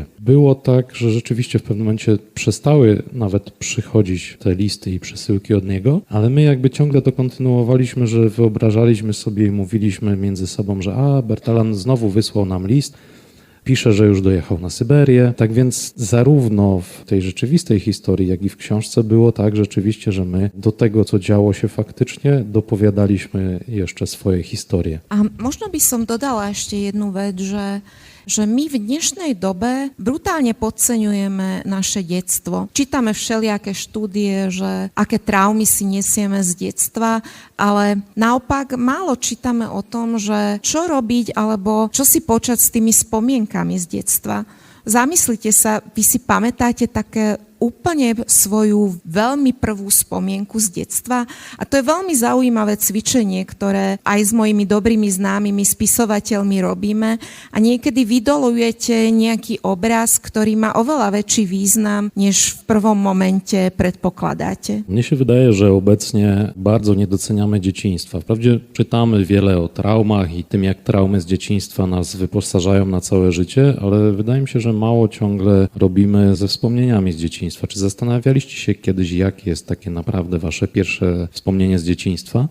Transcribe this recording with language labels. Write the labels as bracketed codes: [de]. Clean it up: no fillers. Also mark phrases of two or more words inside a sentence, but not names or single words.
[pl] Było tak, że rzeczywiście w pewnym momencie przestały nawet przychodzić te listy i przesyłki od niego, ale my jakby ciągle to kontynuowaliśmy, że wyobrażaliśmy sobie i mówiliśmy między sobą, że Bertalan znowu wysłał nam list, pisze, że już dojechał na Syberię. Tak więc zarówno w tej rzeczywistej historii, jak i w książce było tak rzeczywiście, że my do tego, co działo się faktycznie, dopowiadaliśmy jeszcze swoje historie. [sk] A možno by som dodala ešte jednu vec, že my v dnešnej dobe brutálne podceňujeme naše detstvo. Čítame všelijaké štúdie, že aké traumy si nesieme z detstva, ale naopak málo čítame o tom, že čo robiť alebo čo si počať s tými spomienkami z detstva. Zamyslite sa, vy si pamätáte také úplne svoju veľmi prvú spomienku z detstva. A to je veľmi zaujímavé cvičenie, ktoré aj s mojimi dobrými známymi spisovateľmi robíme. A niekedy vydolujete nejaký obraz, ktorý má oveľa väčší význam, než v prvom momente predpokladáte. [pl] Mnie się wydaje, że obecnie bardzo niedoceniamy dzieciństwa. Wprawdzie czytamy wiele o traumach i tym, jak traumy z dzieciństwa nas wyposażają na całe życie, ale wydaje mi się, że mało ciągle robimy ze wspomnieniami z dzieciństwa. Czy zastanawialiście się kiedyś, jakie jest takie naprawdę wasze pierwsze wspomnienie z dzieciństwa?